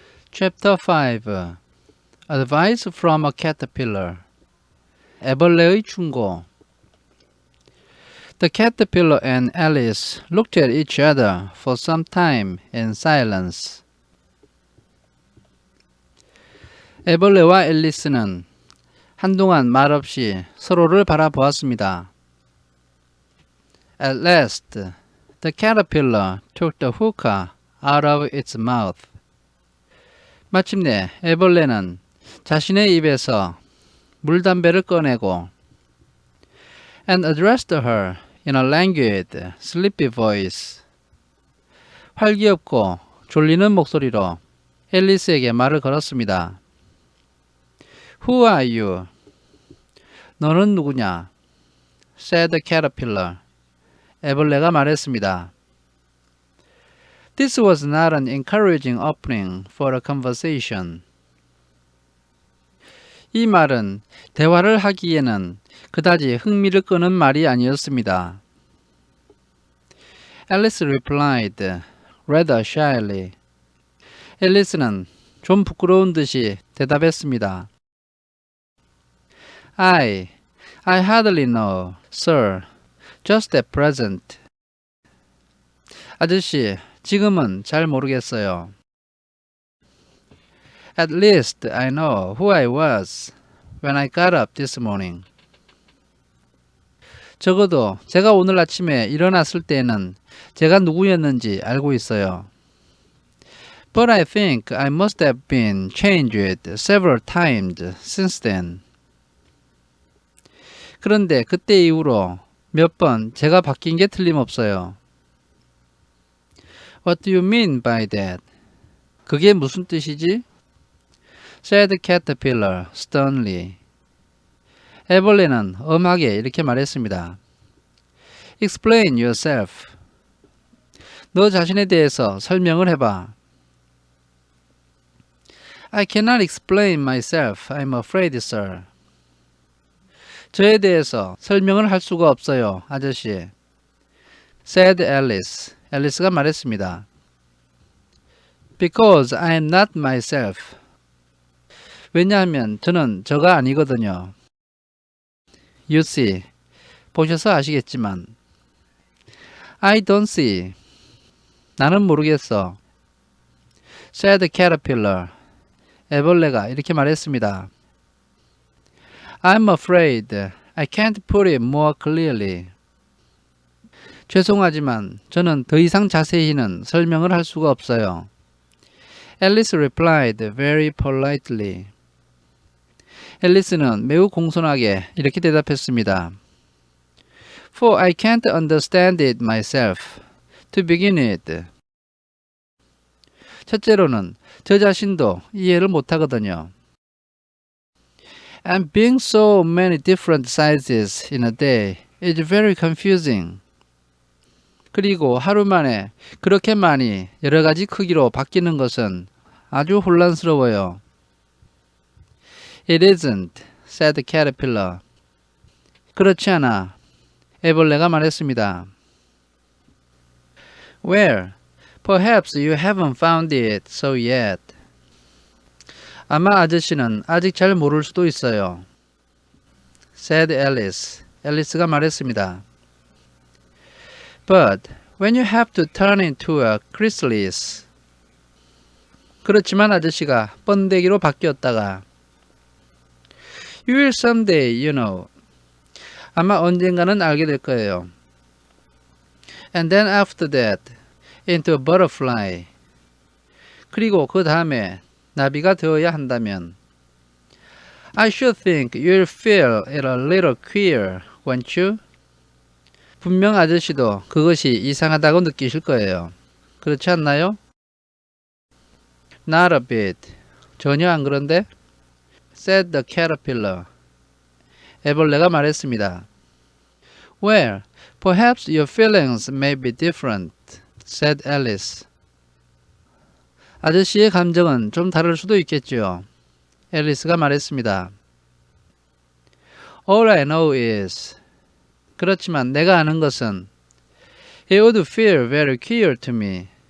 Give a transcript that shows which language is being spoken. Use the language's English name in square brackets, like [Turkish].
[English] Chapter 5 Advice from a Caterpillar [Korean] 애벌레의 충고 [English] The caterpillar and Alice looked at each other for some time in silence. [Korean] 애벌레와 앨리스는 한동안 말없이 서로를 바라보았습니다. [English] At last, the caterpillar took the hookah out of its mouth. [Korean] 마침내 애벌레는 자신의 입에서 물담배를 꺼내고 [English] and addressed her in a languid, sleepy voice. [Korean] 활기없고 졸리는 목소리로 앨리스에게 말을 걸었습니다. [English] Who are you? [Korean] 너는 누구냐? [English] said the caterpillar. [Korean] 애벌레가 말했습니다. [English] This was not an encouraging opening for a conversation. [Korean] 이 말은 대화를 하기에는 그다지 흥미를 끄는 말이 아니었습니다. [English] Alice replied rather shyly. [Korean] 앨리스는 좀 부끄러운 듯이 대답했습니다. [English] I hardly know, sir. Just at present. [Korean] 아저씨, 지금은 잘 모르겠어요. [English] At least I know who I was when I got up this morning. [Korean] 적어도 제가 오늘 아침에 일어났을 때는 제가 누구였는지 알고 있어요. [English] But I think I must have been changed several times since then. [Korean] 그런데 그때 이후로 몇 번 제가 바뀐 게 틀림없어요. [English] What do you mean by that? [Korean] 그게 무슨 뜻이지? [English] said the caterpillar sternly. [Korean] 애벌레는 엄하게 이렇게 말했습니다. [English] Explain yourself. [Korean] 너 자신에 대해서 설명을 해봐. [English] I cannot explain myself. I'm afraid, sir. [Korean] 저에 대해서 설명을 할 수가 없어요, 아저씨. [English] said Alice. [Korean] 앨리스가 말했습니다. [English] Because I am not myself. [Korean] 왜냐하면 저는 저가 아니거든요. [English] You see. [Korean] 보셔서 아시겠지만. [English] I don't see. [Korean] 나는 모르겠어. [English] said the caterpillar. [Korean] 애벌레가 이렇게 말했습니다. [English] I'm afraid I can't put it more clearly. [Korean] 죄송하지만 저는 더 이상 자세히는 설명을 할 수가 없어요. [English] Alice replied very politely. [Korean] 앨리스는 매우 공손하게 이렇게 대답했습니다. [English] For I can't understand it myself. To begin with. [Korean] 첫째로는 저 자신도 이해를 못하거든요. [English] And being so many different sizes in a day is very confusing. [Korean] 그리고 하루 만에 그렇게 많이 여러 가지 크기로 바뀌는 것은 아주 혼란스러워요. [English] It isn't, said the caterpillar. [Korean] 그렇지 않아. 애벌레가 말했습니다. [English] Well, perhaps you haven't found it so yet. [Korean] 아마 아저씨는 아직 잘 모를 수도 있어요. [English] said Alice. [Korean] 앨리스가 말했습니다. [English] But when you have to turn into a chrysalis. [Korean] 그렇지만 아저씨가 번데기로 바뀌었다가 [English] You will someday, you know. [Korean] 아마 언젠가는 알게 될 거예요. [English] And then after that, into a butterfly. [Korean] 그리고 그 다음에 나비가 되어야 한다면 [English] I should think you'll feel it a little queer, won't you? [Korean] 분명 아저씨도 그것이 이상하다고 느끼실 거예요. 그렇지 않나요? [English] Not a bit. [Korean] 전혀 안 그런데? [English] said the caterpillar. [Korean] 애벌레가 말했습니다. [English] Well, perhaps your feelings may be different, said Alice. [Korean] 아저씨의 감정은 좀 다를 수도 있겠지요. 앨리스가 말했습니다. [English] All I know is [Korean] 그렇지만 내가 아는 것은 [English] It would feel very queer to me.